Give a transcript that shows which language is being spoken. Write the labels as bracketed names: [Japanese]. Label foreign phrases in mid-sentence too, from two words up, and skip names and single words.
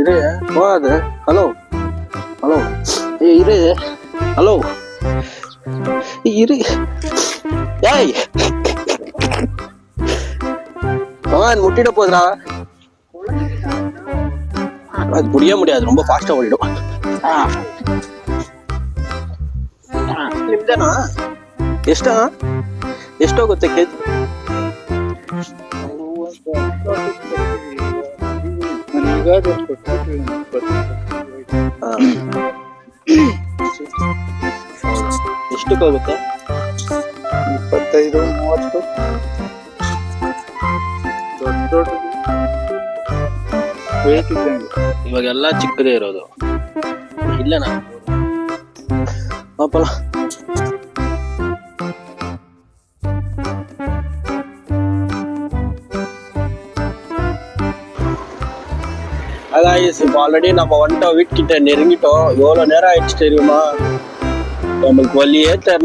[Tamil] இரு போகாது. ஹலோ ஹலோ, இரு. ஹலோ இரு. ஏய் பவன், முட்டிட போதுடா. அது முடிய முடியாது, ரொம்ப ஃபாஸ்டா ஓடிடும். [Kannada] ನಿಮ್ದೇನಾ? ಎಷ್ಟೋಗುತ್ತೆ ಕೆಜಿ? ಎಷ್ಟಕ್ಕೋಗುತ್ತೆ? 25, 30. ದೊಡ್ಡ ವೇಟ್ ಇದ್ದಂಗೆ. ಇವಾಗೆಲ್ಲ ಚಿಕ್ಕದೇ ಇರೋದು. ಇಲ್ಲನಾ ಪಾಪಲ್ಲ. [Tamil] இப்போ ஆல்ரெடி நம்ம வந்துட்டோம், வீட்டுக்கிட்ட நெருங்கிட்டோம். எவ்வளோ நேரம் ஆயிடுச்சு தெரியுமா? நம்மளுக்கு வழியே தெரில.